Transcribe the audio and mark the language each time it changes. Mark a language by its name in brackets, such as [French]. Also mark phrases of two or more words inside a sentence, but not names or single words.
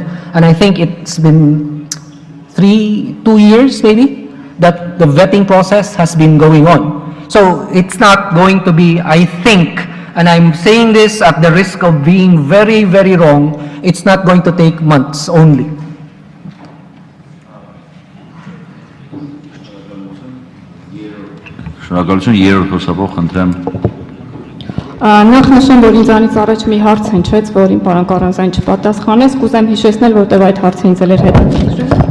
[English] And I think it's been 2 years maybe that the vetting process has been going on. So it's not going to be, I think, and I'm saying this at the risk of being very, very wrong, it's not going to take months only. [Armenian] Շնորհակալություն, երրորդ խոսափող, խնդրեմ։ Նախ նշեմ, որ ինձանից առաջ մի հարց հնչեց, որին պարոն Կարանզային չպատասխանեց, կուզեմ հիշեցնել, որտեղ այդ հարցը ինձ էլ էր հետաքրքրել։